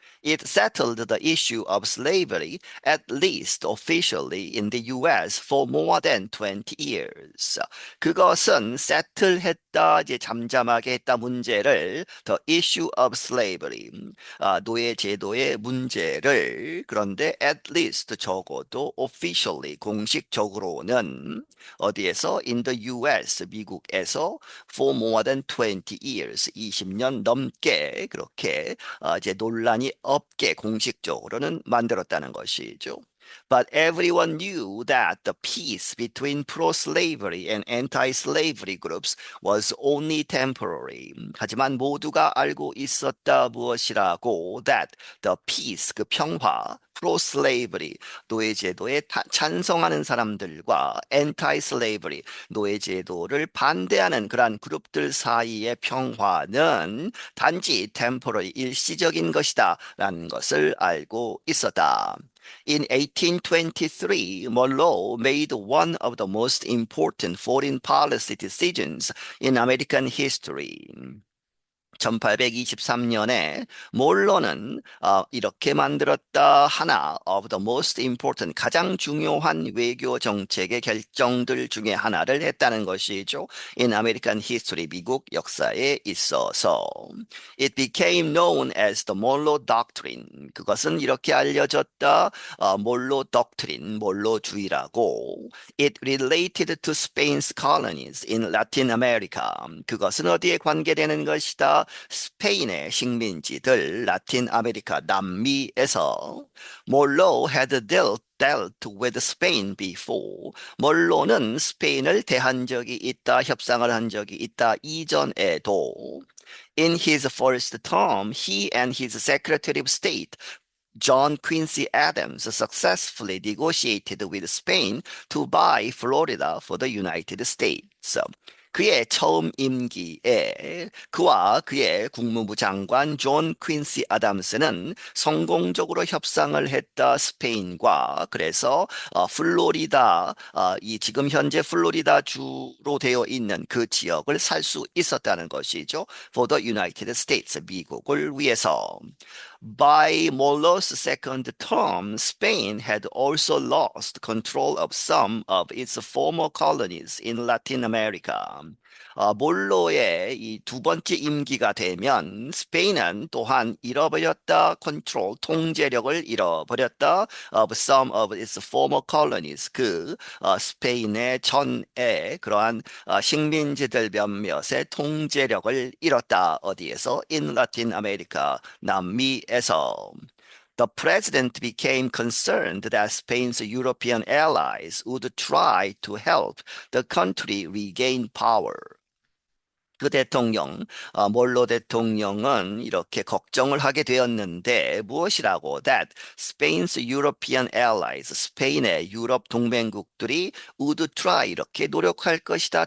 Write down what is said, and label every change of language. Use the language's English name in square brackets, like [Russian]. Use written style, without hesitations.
[English] It settled the issue of slavery, at least officially in the US, for more than 20 years. [Korean] 그것은 settle했다, 이제 잠잠하게 했다 문제를 [English] the issue of slavery, [Korean] 노예 제도의 문제를 그런데 [English] at least [Korean] 적어도 [English] officially [Korean] 공식적으로는 어디에서 [English] in the US [Korean] 미국에서 [English] for more than 20 years [Korean] 20년 넘게 그렇게 이제 논란이 없게 공식적으로는 만들었다는 것이죠. [English] But everyone knew that the peace between pro-slavery and anti-slavery groups was only temporary. [Korean] 하지만 모두가 알고 있었다 무엇이라고 [English] that the peace [Korean] 그 평화 pro-slavery 노예제도에 찬성하는 사람들과 anti-slavery 노예제도를 반대하는 그러한 그룹들 사이의 평화는 단지 temporary 일시적인 것이다 라는 것을 알고 있었다. [English] In 1823, Monroe made one of the most important foreign policy decisions in American history. [Korean] 1823년에 몰로는 이렇게 만들었다. 하나 [English] of the most important [Korean] 가장 중요한 외교 정책의 결정들 중에 하나를 했다는 것이죠. [English] In American history [Korean] 미국 역사에 있어서 [English] it became known as the Monroe Doctrine. [Korean] 그것은 이렇게 알려졌다. 몰로 doctrine, 몰로주의라고. [English] It related to Spain's colonies in Latin America. [Korean] 그것은 어디에 관계되는 것이다. 스페인의 식민지들 라틴 아메리카 남미에서 몰로 [English] had dealt with Spain before. [Korean] 몰로는 스페인을 대한 적이 있다, 협상을 한 적이 있다 이전에도. [English] In his first term, he and his Secretary of State John Quincy Adams successfully negotiated with Spain to buy Florida for the United States. [Korean] 그의 처음 임기에 그와 그의 국무부 장관 존 퀸시 아담스는 성공적으로 협상을 했다 스페인과. 그래서 플로리다 이 지금 현재 플로리다 주로 되어 있는 그 지역을 살 수 있었다는 것이죠. [English] For the United States [Korean] 미국을 위해서. [English] By Mollo's second term, Spain had also lost control of some of its former colonies in Latin America. [Korean] 몰로의 이 두 번째 임기가 되면 스페인은 또한 잃어버렸다, 컨트롤, 통제력을 잃어버렸다 [English] of some of its former colonies. [Korean] 스페인의 전에 그러한 식민지들 몇몇의 통제력을 잃었다. 어디에서? [English] In Latin America, [Korean] 남미에서. [English] The president became concerned that Spain's European allies would try to help the country regain power. [Korean] 그 대통령, 몰로 대통령은 이렇게 걱정을 하게 되었는데 무엇이라고? [English] That Spain's European allies, [Korean] 스페인의 유럽 동맹국들이 [English] would try [Korean] 이렇게 노력할 것이다.